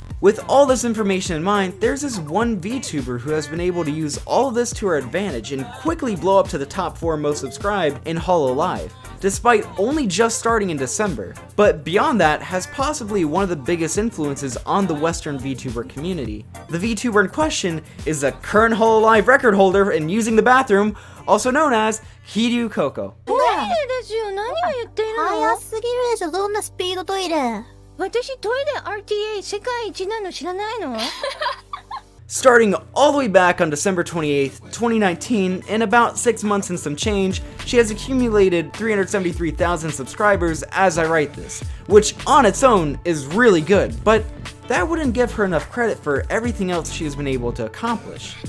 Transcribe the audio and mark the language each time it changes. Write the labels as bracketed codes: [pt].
[en] With all this information in mind, there's this one VTuber who has been able to use all of this to her advantage and quickly blow up to the top 4 most subscribed in Hololive, despite only just starting in December. But beyond that, has possibly one of the biggest influences on the Western VTuber community. The VTuber in question is a current Hololive record holder and using the bathroom, also known as Kiryu Coco. [ja] トイレですよ。何を言ってるの？早すぎるでしょ、そんなスピードトイレ。私トイレ RTA 世界一なの知らないの？ [en] Starting all the way back on December 28th, 2019, in about 6 months and some change, she has accumulated 373,000 subscribers as I write this, which on its own is really good, but that wouldn't give her enough credit for everything else she has been able to accomplish.